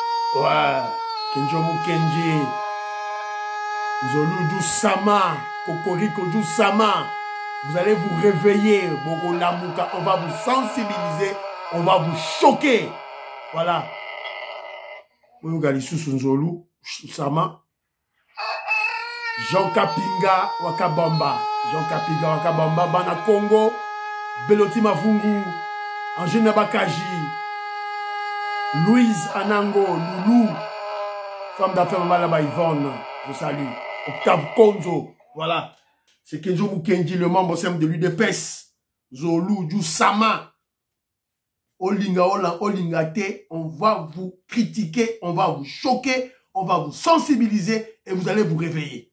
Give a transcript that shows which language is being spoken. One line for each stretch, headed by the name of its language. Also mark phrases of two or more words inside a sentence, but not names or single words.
French: Ouais, Kenjomu Kenji, Zolu du Sama, Kokoriko du Sama. Vous allez vous réveiller, Bogo Lamuka. On va vous sensibiliser, on va vous choquer. Voilà. Zolu Sama. Jean Kapinga Wakabamba. Jean Kapinga Wakabamba, Bana Congo, Beloti Mavungu, Angèle Bakaji, Louise Anango, Loulou, femme d'affaires Malaba Yvonne, je salue. Octave Konzo, voilà. C'est Kenjomu Kenji, le membre simple de l'UDPS. Zolu, du Sama.
Lingala: Olinga, Olingate,
French: on va vous critiquer, on va vous choquer, on va vous sensibiliser et vous allez vous réveiller.